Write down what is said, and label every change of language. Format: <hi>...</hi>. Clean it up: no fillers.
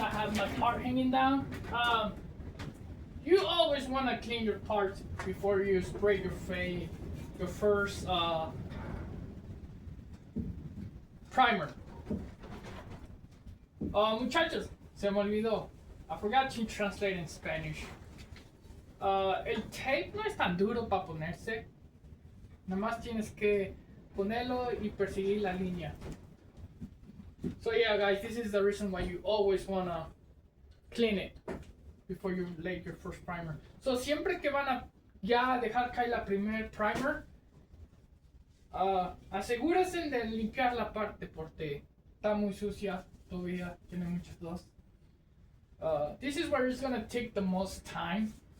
<en>I have my part hanging down. You always want to clean your parts before you spray your first primer.</en> <es>Muchachos, se me olvidó.</es> <en>I forgot to translate in Spanish.</en> <es>El tape no es tan duro para ponerse. Nada más tienes que ponerlo y perseguir la línea.</es> <en>So yeah, guys, this is the reason why you always wanna clean it before you lay your first primer.</en> <es>So siempre que van a ya dejar caer la primer primer, asegúrense de limpiar la parte porque está muy sucia todavía, tiene muchos dos.</es> <en>This is where it's gonna take the most time.</en>